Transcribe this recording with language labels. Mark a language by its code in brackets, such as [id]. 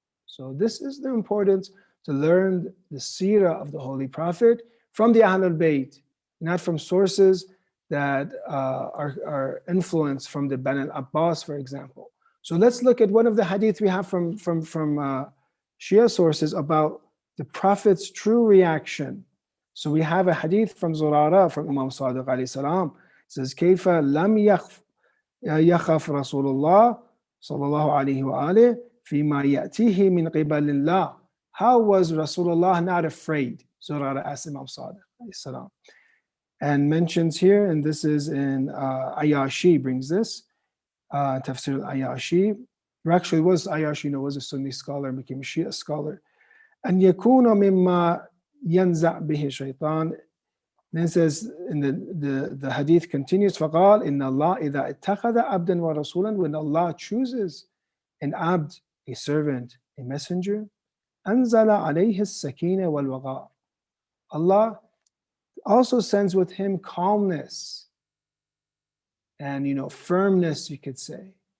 [en] So this is the importance to learn the seerah of the Holy Prophet from the Ahlul Bayt, not from sources that are influenced from the Bani Abbas, for example. So let's look at one of the hadith we have from Shia sources about the Prophet's true reaction. So we have a hadith from Zurara from Imam Sadiq alayhi salam. It says, [ar] كيف لم يخف رسول الله صلى الله عليه وآله فيما يأتيه من قبل الله. [en] How was Rasulullah not afraid? Zurara asked Imam Sadiq alayhi salam. And mentions here, and this is in Ayashi brings this, Tafsir al-Ayashi. Or actually was Ayashi, was a Sunni scholar and became a Shia scholar. [ar] And يكون مما ينزع به الشيطان. [en] Then it says, in the hadith continues, [ar] فقال إن الله إذا اتخذ عبدا ورسولا. [en] When Allah chooses an abd, a servant, a messenger, [ar] أنزل عليه السكينة والوقار. [en] Allah also sends with him calmness and firmness, you could say.